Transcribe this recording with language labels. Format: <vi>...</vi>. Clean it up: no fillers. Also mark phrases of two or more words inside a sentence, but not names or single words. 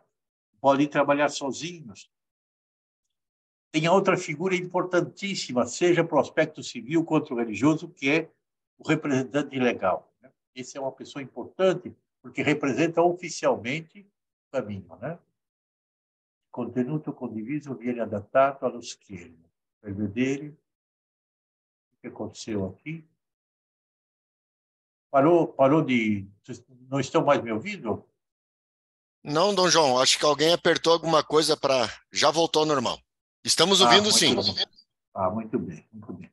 <pt>Podem trabalhar sozinhos. Tem outra figura importantíssima, seja para o aspecto civil quanto religioso, que é o representante legal, né? Esse é uma pessoa importante, porque representa oficialmente o caminho, né?</pt> <it>Contenuto condiviso viene adattato allo schermo. Per vedere</it> <pt>o que aconteceu aqui. Parou de... Não estão mais me ouvindo? Não, Dom João, acho que alguém apertou alguma coisa para... Já voltou ao normal. Estamos ouvindo, sim. Muito bem, muito bem.</pt>